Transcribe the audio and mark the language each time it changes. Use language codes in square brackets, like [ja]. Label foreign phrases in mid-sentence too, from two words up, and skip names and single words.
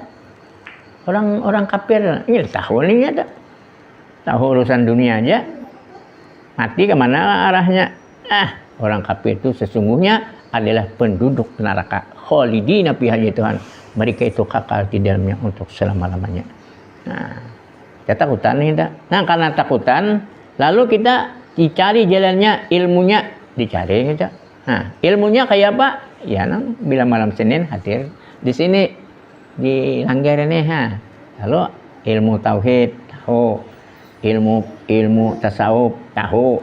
[id] Orang kafir, ini tahu ini ada. Tahu urusan dunia aja. Mati kemana arahnya? Orang kafir itu sesungguhnya adalah penduduk neraka. [ar] Khalidina fiha Tuhan. [id] Mereka itu kekal di dalamnya untuk selama-lamanya. Kita takutan nih. Karena takutan, lalu kita dicari jalannya, ilmunya dicari kita. Ilmunya kayak apa? Ya, bila malam Senin hadir di sini di Langgar ini. Lalu ilmu tauhid tahu, ilmu tasawuf tahu.